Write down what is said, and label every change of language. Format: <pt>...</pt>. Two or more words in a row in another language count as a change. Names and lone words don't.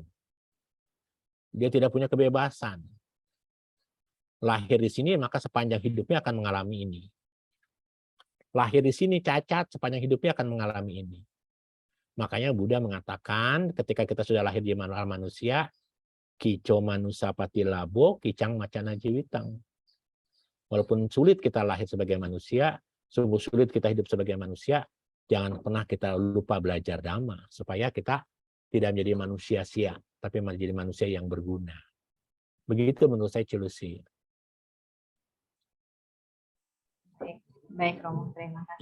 <id>Dia tidak punya kebebasan. Lahir di sini, maka sepanjang hidupnya akan mengalami ini. Lahir di sini cacat, sepanjang hidupnya akan mengalami ini. Makanya Buddha mengatakan ketika kita sudah lahir di alam manusia,</id> <pi>kico manusa pati labo, kicang macana jiwitang.</pi> <id>Walaupun sulit kita lahir sebagai manusia, sungguh sulit kita hidup sebagai manusia, jangan pernah kita lupa belajar dhamma, supaya kita tidak menjadi manusia sia, tapi menjadi manusia yang berguna. Begitu menurut saya Cilusi. Baik Romo, terima kasih.</id>